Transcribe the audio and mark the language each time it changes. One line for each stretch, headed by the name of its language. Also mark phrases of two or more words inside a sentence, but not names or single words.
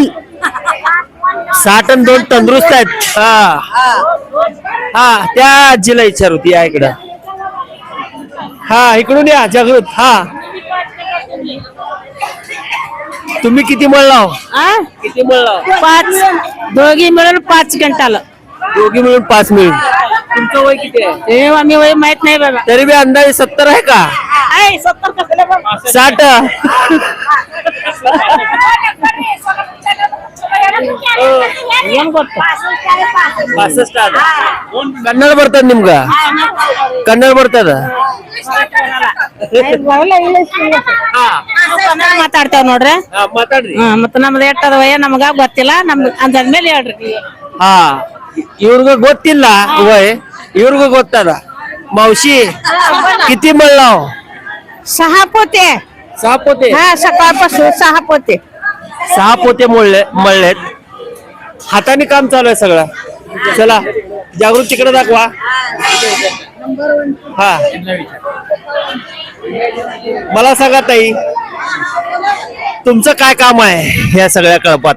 Marathi: 60 आणि 2 तंदुरुस्त आहेत हा हा त्या आजीला विचारू ती या इकडं हा इकडून या जागृत हा तुम्ही किती मळला किती मळला 5 दोघी मिळून 5 क्विंटल दोघी मिळून 5 मिळून तुमचं वय किती आहे हे आम्ही वय माहित नाही बाबा तरी बी अंदाजे 70 आहे का 70 कसलं
Kannada: 60 ಕನ್ನಡ ಬರ್ತದ ನಿಮ್ಗ ಕನ್ನಡ ಬರ್ತದ ಮಾತಾಡ್ತೇವ್ ನೋಡ್ರಿ ಮಾತಾಡ್ರಿ ಮತ್ತ ನಮ್ದು ಎಟ್ಟದ ವಯ ನಮಗ ಗೊತ್ತಿಲ್ಲ ನಮ್ದು ಅಂದ್ಮೇಲೆ ಹೇಳ್ರಿ ಹಾ ಇವ್ರಿಗ ಗೊತ್ತಿಲ್ಲ ವಯ್ ಇವ್ರಿಗೂ ಗೊತ್ತದ
Marathi: मावशी किती मळलाव 6 पोते 6 पोते हा सकाळपासून 6 पोते 6 पोते मळलेत हाताने काम चालू आहे सगळं चला जागृत तिकडे दाखवा हा मला सांगा ताई तुमचं काय काम आहे या सगळ्या कळपात